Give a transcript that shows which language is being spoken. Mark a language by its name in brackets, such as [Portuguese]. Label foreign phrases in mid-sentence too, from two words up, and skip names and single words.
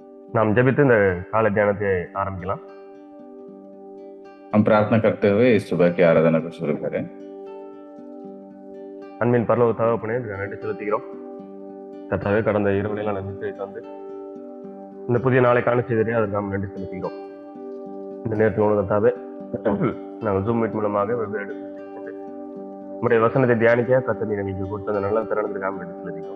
[Tamil] நாம் ஜெபித்து இந்த காலை தியானத்தை ஆரம்பிக்கலாம். [Hindi] हम प्रार्थना करते हुए इस सुबह की आराधना को शुरू करें। [Tamil] அன்பின் பரலோக தகப்பனே, நன்றி செலுத்துகிறோம். கர்த்தாவே, கடந்த இரவுலாம் நம்பிக்கை தந்து இந்த புதிய நாளை காண செய்தே அதற்கு நாம் நன்றி செலுத்துகிறோம். இந்த நேரத்தில் கர்த்தாவே, நாங்கள் [English] Zoom meet [Tamil] மூலமாக வெவ்வேறு உங்களுடைய வசனத்தை தியானிக்க கர்த்தர் நீங்கள் கொடுத்த அந்த நல்ல தருணத்திற்கு நாம் நன்றி செலுத்துகிறோம்.